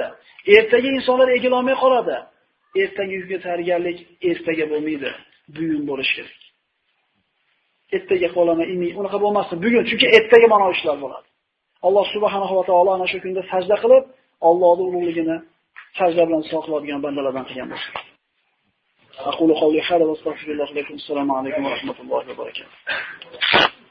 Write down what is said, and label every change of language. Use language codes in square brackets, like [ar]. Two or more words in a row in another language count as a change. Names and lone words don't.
[uz] Ertaga insonlar egila olmay qoladi. Ertaga yuzga tayyorgarlik ertaga bo'lmaydi, bugun bo'lish kerak. Ertaga qolama unaqa bo'lmasin, bugun, chunki ertaga mana ishlar bo'ladi. Alloh [ar] سبحانه وتعالى [uz] ana shu kunda sajda qilib, Allohning ulug'ligini sajda bilan soqiladigan bandalardan qilgan bo'lsin. [ar] أقول قولي هذا وأستغفر الله لكم. السلام عليكم ورحمة الله وبركاته.